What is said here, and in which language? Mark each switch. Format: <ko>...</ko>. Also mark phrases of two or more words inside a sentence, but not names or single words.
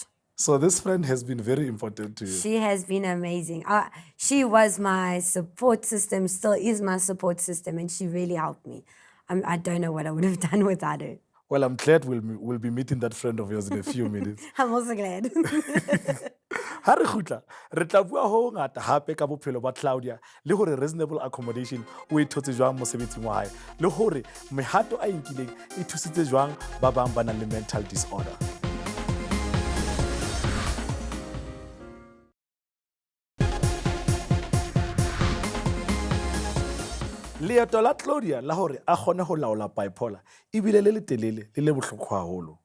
<en>So this friend has been very important to you. She has been amazing. She was my support system, still is my support system, and she really helped me. I don't know what I would have done without her. Well, I'm glad we'll be meeting that friend of yours in a few minutes. I'm also glad.</en> <st>Ha re khutla re tla bua ho ngata hape ka bophelo ba Claudia le hore</st> <en>reasonable accommodation</en> <st>o e thotse jwang mosebetsing wa hae le hore mehato a inkileng e thusitse jwang ba bang ba nang le</st> <en>mental disorder.</en> <st>Leeto la Claudia la hore a kgone ho laola bipolar e bile le letelele le le bohloko haholo.</st>